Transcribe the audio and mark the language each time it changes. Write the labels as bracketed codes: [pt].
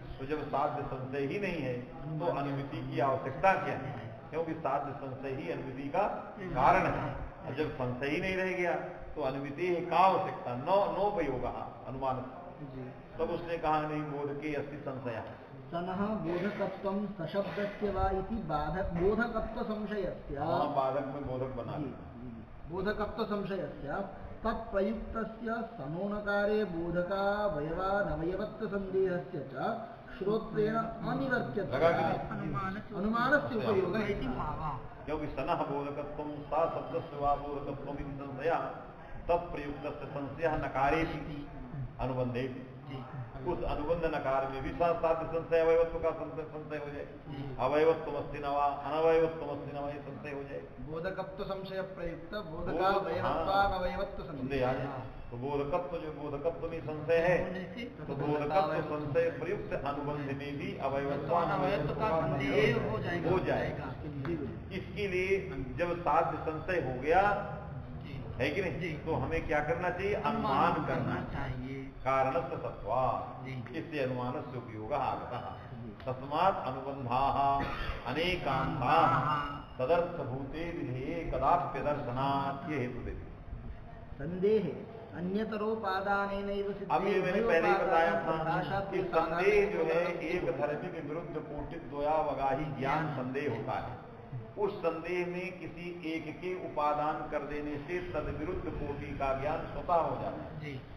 [hi] तो जब साध्य संशय ही नहीं है तो अनुमति की आवश्यकता क्या है? क्योंकि साध्य संशय ही अनुमति का कारण है। और जब संशय ही नहीं रह गया तो अनुमति का आवश्यकता नोपयोग अनुमान। तब उसने कहा नहीं [sa] बोधके अस्ति संशय। सनः बोधकत्वं सशब्दस्य वा इति बोधकत्व संशयस्य। [hi] बाधक में बोधक बना [sa] बोधकत्व संशयस्य तत्प्रयुक्तस्य सनो नकारे बोधकावयवानवयवत्व संदेहस्य च श्रोत्रेण अनिवर्त्यते अनुमानस्य उपयोगः इति भावः। क्योंकि सनः बोधकत्वं सा शब्दस्य वा बोधकत्वम् इति संशयः तत्प्रयुक्तस्य संशयः नकारेषु अनुबंधे। [hi] उस अनुबंध नकार में भी साध्य संशय अवयवत्व का संशय हो जाए। [sa] अवयवत्वमस्ति न वा अनवयवत्वमस्ति न वा [hi] ये संशय हो जाए। बोधकत्व संशय प्रयुक्त बोधकावयवत्वानवयवत्व संदेह आ जाए। तो बोधकत्व जो बोधकत्व में संशय है तो बोधकत्व संशय प्रयुक्त अनुबंध में भी अवयवत्वानवयवत्व का संदेह हो जाएगा। इसके लिए जब साध्य संशय हो गया है कि नहीं, तो हमें क्या करना चाहिए? अनुमान करना चाहिए। [sa] कारणस्य सत्वा, इससे अनुमानस्य उपयोगः आगतः। तस्मात् अनुबन्धाः अनेकान्ताः तदर्थभूते विधेये कदाप्यदर्शनात् ये हेतु देते। संदेह अन्यतरोपादानेनैव सिद्धे। [hi] अब ये मैंने पहले ही बताया था कि संदेह जो है एक धर्मी के विरुद्ध कोटित द्वयावगाही ज्ञान संदेह होता है। उस संदेह में किसी एक के उपादान कर देने से तद विरुद्ध कोटि का ज्ञान स्वतः हो जाता है।